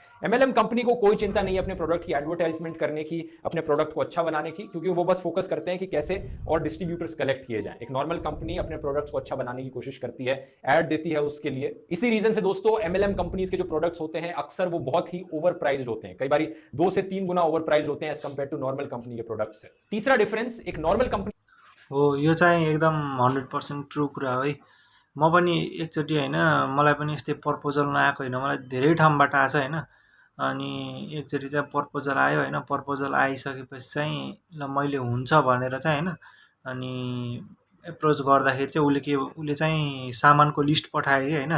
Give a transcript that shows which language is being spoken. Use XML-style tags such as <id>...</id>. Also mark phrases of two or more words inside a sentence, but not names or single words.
<en>MLM company</en> <hi>को कोई चिंता नहीं है अपने प्रोडक्ट की एडवर्टाइजमेंट करने की, अपने प्रोडक्ट को अच्छा बनाने की, क्योंकि वो बस फोकस करते हैं कि कैसे और डिस्ट्रीब्यूटर्स कलेक्ट किए जाएं। एक</hi> <en>normal company</en> <hi>अपने प्रोडक्ट्स को अच्छा बनाने की कोशिश करती है, ऐड देती है उसके लिए। इसी रीजन से दोस्तों</hi> <en>MLM companies</en> <hi>के जो प्रोडक्ट्स होते हैं अक्सर वो बहुत ही</hi> <en>over priced</en> <hi>होते हैं, कई बार 2 से 3 गुना</hi> <en>over priced</en> <hi>होते हैं</hi> <en>as compare to normal company</en> <hi>के प्रोडक्ट्स से। तीसरा डिफरेंस, एक</hi> <en>normal company</en> <ne>हो यो चाहिँ एकदम 100% ट्रु कुरा हो है। म पनि एकचोटि होइन, मलाई पनि यस्तै प्रपोजल नआएको होइन, मलाई धेरै ठाउँबाट आएको छ होइन। अनि एकचोटि चाहिँ प्रपोजल आयो होइन, प्रपोजल आइसकेपछि चाहिँ ल मैले हुन्छ भनेर चाहिँ होइन, अनि एप्रोच गर्दाखेरि चाहिँ उसले चाहिँ सामानको लिस्ट पठायो कि होइन।</ne>